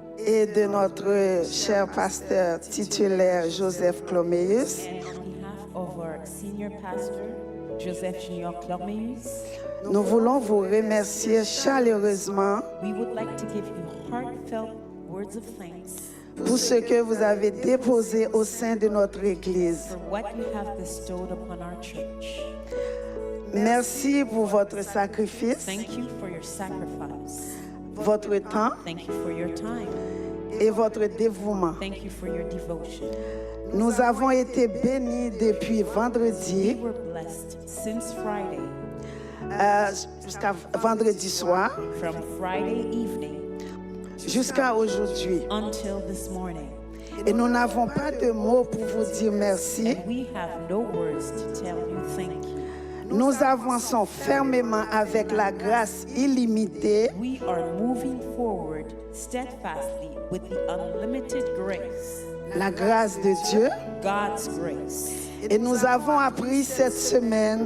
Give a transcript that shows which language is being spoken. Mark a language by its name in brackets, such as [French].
[French] et de notre cher pasteur titulaire Joseph Cloméus, [English] and on behalf of our senior pastor, Joseph Junior Clormeus, [French] nous voulons vous remercier chaleureusement [English] we would like to give you heartfelt words of thanks [French] pour ce que vous avez déposé au sein de notre Église. [English] for what you have bestowed upon our church. [French] Merci pour votre sacrifice, [English] Thank you for your sacrifice. [French] votre temps [English] Thank you for your time. [French] et votre dévouement. [English] Thank you for your devotion. [French] Nous avons été bénis depuis vendredi [English] were blessed since Friday, [French] jusqu'à vendredi soir, [English] from Friday evening [French] jusqu'à aujourd'hui. [English] until this morning. [French] Et nous n'avons pas de mots pour vous dire merci. [English] And we have no words to tell you thank you. [French] Nous avançons fermement avec la grâce illimitée [English] We are moving forward steadfastly with the unlimited grace, [French] la grâce de Dieu. [English] God's grace. [French] Et nous avons appris cette semaine